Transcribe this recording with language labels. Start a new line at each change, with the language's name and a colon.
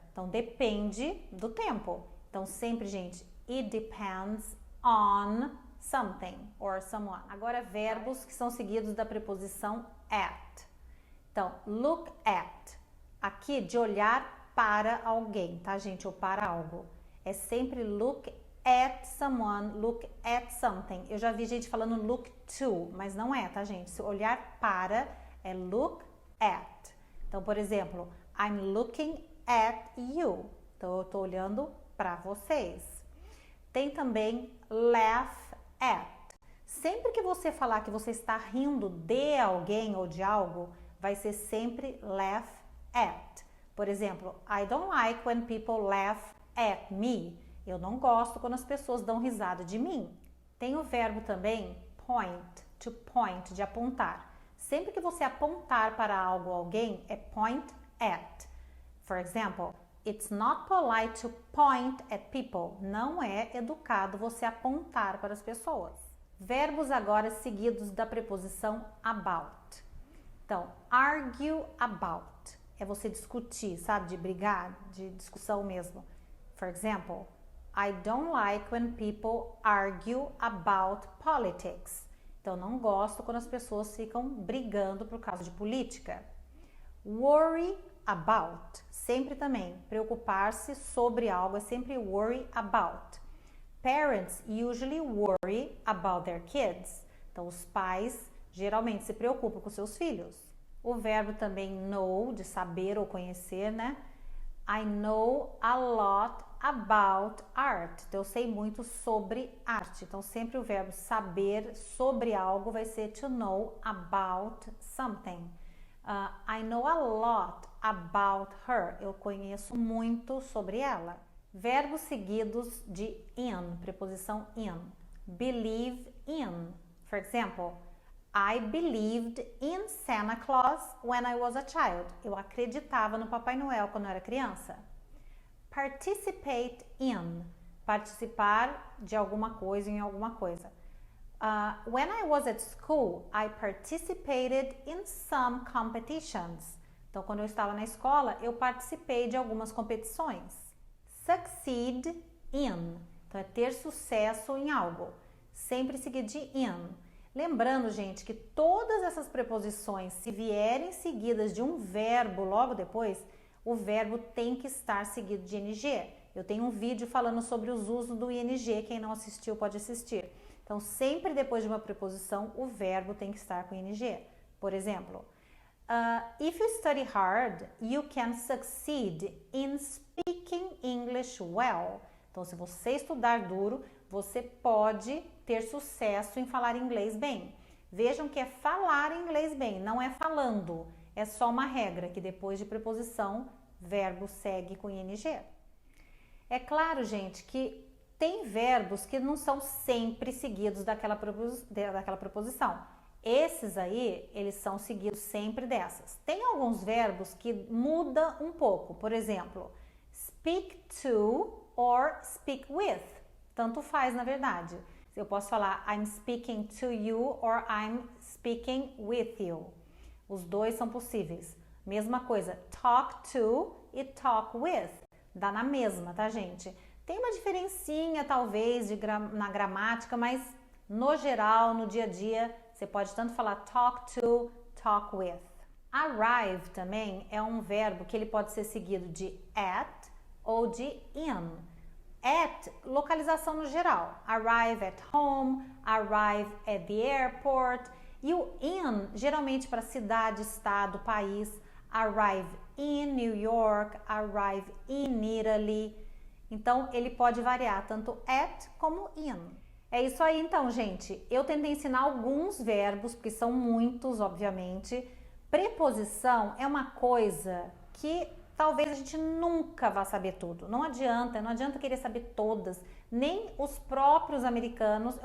Portuguese: Então, depende do tempo. Então, sempre, gente,
English: it depends on something or someone.
Portuguese: Agora, verbos que são seguidos da preposição at. Então, look at. Aqui, de olhar para alguém, tá, gente? Ou para algo. É sempre
English: look at someone, look at something.
Portuguese: Eu já vi gente falando look to, mas não é, tá, gente? Se olhar para é look at. Então, por exemplo,
English: I'm looking at you.
Portuguese: Então, eu tô olhando para vocês. Tem também laugh at. Sempre que você falar que você está rindo de alguém ou de algo, vai ser sempre laugh at. Por exemplo,
English: I don't like when people laugh at me.
Portuguese: Eu não gosto quando as pessoas dão risada de mim. Tem o verbo também point, to point, de apontar. Sempre que você apontar para algo ou alguém, é point at.
English: For example, it's not polite to point at people.
Portuguese: Não é educado você apontar para as pessoas. Verbos agora seguidos da preposição about. Então, argue about. É você discutir, sabe? De brigar, de discussão mesmo.
English: For example, I don't like when people argue about politics.
Portuguese: Então, não gosto quando as pessoas ficam brigando por causa de política. Worry about. Sempre também. Preocupar-se sobre algo é sempre worry about.
English: Parents usually worry about their kids.
Portuguese: Então, os pais geralmente se preocupam com seus filhos. O verbo também know, de saber ou conhecer, né?
English: I know a lot about art.
Portuguese: Então, eu sei muito sobre arte. Então, sempre o verbo saber sobre algo vai ser
English: to know about something. I know a lot about her.
Portuguese: Eu conheço muito sobre ela. Verbos seguidos de in, preposição in.
English: Believe in. For example, I believed in Santa Claus when I was a child.
Portuguese: Eu acreditava no Papai Noel quando eu era criança. Participate in. Participar de alguma coisa em alguma coisa.
English: When I was at school, I participated in some competitions.
Portuguese: Então, quando eu estava na escola, eu participei de algumas competições. Succeed in. Então, é ter sucesso em algo. Sempre seguido de in. Lembrando, gente, que todas essas preposições, se vierem seguidas de um verbo logo depois, o verbo tem que estar seguido de ing. Eu tenho um vídeo falando sobre os usos do ing. Quem não assistiu pode assistir. Então, sempre depois de uma preposição, o verbo tem que estar com ing. Por exemplo,
English: if you study hard, you can succeed in speaking English well.
Portuguese: Então, se você estudar duro, você pode ter sucesso em falar inglês bem. Vejam que é falar inglês bem, não é falando. É só uma regra que depois de preposição, verbo segue com ing. É claro, gente, que tem verbos que não são sempre seguidos daquela preposição. Esses aí, eles são seguidos sempre dessas. Tem alguns verbos que mudam um pouco. Por exemplo,
English: speak to or speak with.
Portuguese: Tanto faz, na verdade. Eu posso falar
English: I'm speaking to you or I'm speaking with you.
Portuguese: Os dois são possíveis. Mesma coisa, talk to e talk with. Dá na mesma, tá, gente? Tem uma diferencinha, talvez, na gramática, mas no geral, no dia a dia, você pode tanto falar talk to, talk with. Arrive também é um verbo que ele pode ser seguido de at ou de in. At, localização no geral.
English: Arrive at home, arrive at the airport.
Portuguese: E o in, geralmente para cidade, estado, país.
English: Arrive in New York, arrive in Italy.
Portuguese: Então, ele pode variar tanto at como in. É isso aí então, gente. Eu tentei ensinar alguns verbos, porque são muitos, obviamente. Preposição é uma coisa que talvez a gente nunca vá saber tudo. Não adianta querer saber todas. Nem os próprios americanos.